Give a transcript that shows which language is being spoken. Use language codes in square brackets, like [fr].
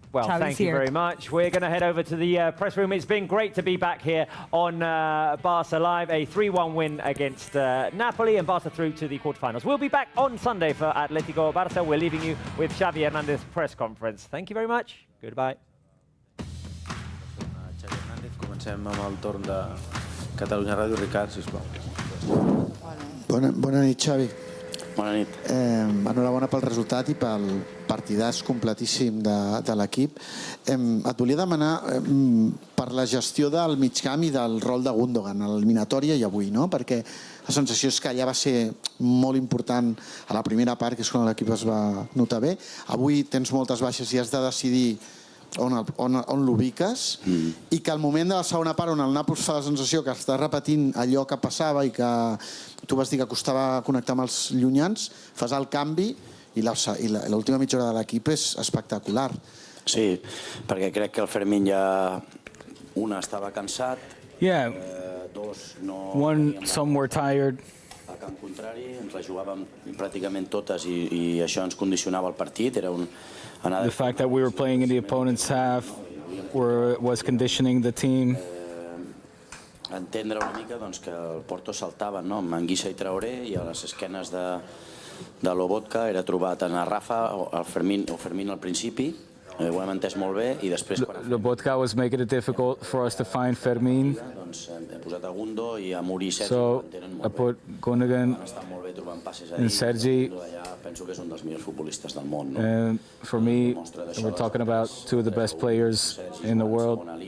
[en] Well, thank you very much. We're going to head over to the press room. It's been great to be back here on Barça Live, a 3-1 win against Napoli, and Barça through to the quarterfinals. We'll be back on Sunday for Atletico Barça. We're leaving you with Xavi Hernandez press conference. Thank you very much. Goodbye. [ca] Xavi Hernandez, comencem amb el torn de Catalunya Ràdio. Ricard, sisplau. Bona nit, Xavi. Bona nit. Enhorabona pel resultat i pel partidàs completíssim de l'equip. Et volia demanar per la gestió del migcamp i del rol de Gundogan a l'eliminatòria i avui, no? Perquè la sensació és que allà va ser molt important a la primera part, que és quan l'equip es va notar bé. Avui tens moltes baixes i has de decidir on l'ubiques, i que al moment de la segona part on el Nàpols fa la sensació que està repetint allò que passava i que tu vas dir que costava connectar amb els llunyans, fas el canvi i l'última mitja hora de l'equip és espectacular. Sí, perquè crec que el Fermín ja estava cansat, dos no... [en] Some were tired. [ca] A camp contrari, ens la jugàvem pràcticament totes i això ens condicionava el partit. [en] The fact that we were playing in the opponent's half was conditioning the team. [ca] Entendre una mica que el Porto saltava amb Anguissa i Traoré, i a les esquenes de Lobotka era trobar tant a Rafa o Fermín al principi. Ho hem entès molt bé, i després... [en] Lobotka was making it difficult for us to find Fermín. [ca] Hem posat a Gundo i a Muri i Sergi. [en] So I put Gundogan and Sergi. [ca] Penso que és un dels millors futbolistes del món. [en] And for me, we're talking about two of the best players in the world.